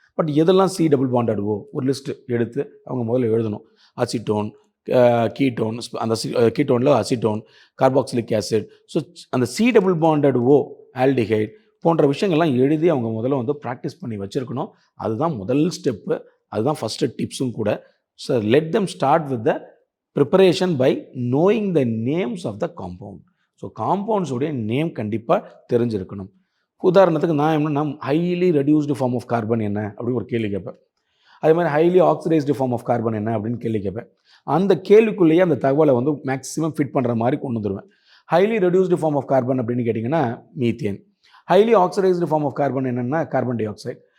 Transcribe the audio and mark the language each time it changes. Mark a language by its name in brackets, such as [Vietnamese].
[Tamil] But எதெல்லாம் C+O ஒரு list எடுத்து அவங்க முதல்ல எழுதணும். அசிட்டோன், கீட்டோன், அந்த கீட்டோனில் அசிட்டோன், கார்பாக்சிலிக் ஆசிட், ஸோ அந்த C+O ஆல்டிஹைட் போன்ற விஷயங்கள்லாம் எழுதி அவங்க முதல்ல வந்து ப்ராக்டிஸ் பண்ணி வச்சுருக்கணும். அதுதான் முதல் ஸ்டெப்பு, அதுதான் ஃபஸ்ட்டு டிப்ஸும் கூட. [English] So let them start with the preparation by knowing the names of the compound. [Tamil] So compounds உடைய நேம் கண்டிப்பாக தெரிஞ்சிருக்கணும். உதாரணத்துக்கு நான் என்ன, highly reduced form of carbon என்ன அப்படின்னு ஒரு கேள்வி கேட்பேன். அதே மாதிரி highly oxidised form of carbon என்ன அப்படின்னு கேள்வி கேட்பேன். அந்த கேள்விக்குள்ளேயே அந்த தகவலை வந்து மேக்ஸிமம் ஃபிட் பண்ணுற மாதிரி கொண்டு வந்துடுவேன். Highly reduced form of carbon அப்படின்னு கேட்டிங்கன்னா methane. Highly oxidised form of carbon என்னென்னா கார்பன் டை ஆக்சைடு.